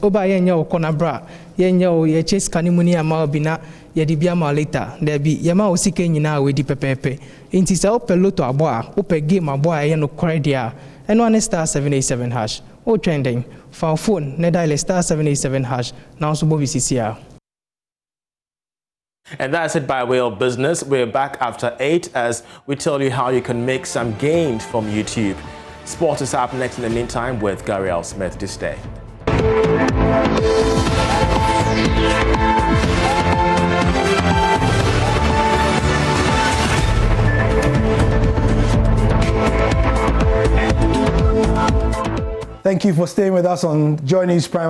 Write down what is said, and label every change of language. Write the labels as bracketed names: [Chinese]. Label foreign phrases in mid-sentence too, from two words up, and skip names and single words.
[Akan] Oba ye nya okona bra, ye nya o ye chase kanimuni ama obina, ye di bia ma later. There be ye ma usika nyina we di pepepe. Inti sa o peloto aboa, o pe game aboa ye no kre dia. [English] And one star 787 hash. O trending. For phone, ne dial star 787 hash. Now so bo BCCR. And that's it by way of business. We're back after 8 as we tell you how you can make some gains from YouTube. Sport is up next in the meantime with Gary L. Smith this day. Thank you for staying with us on Joynews Prime.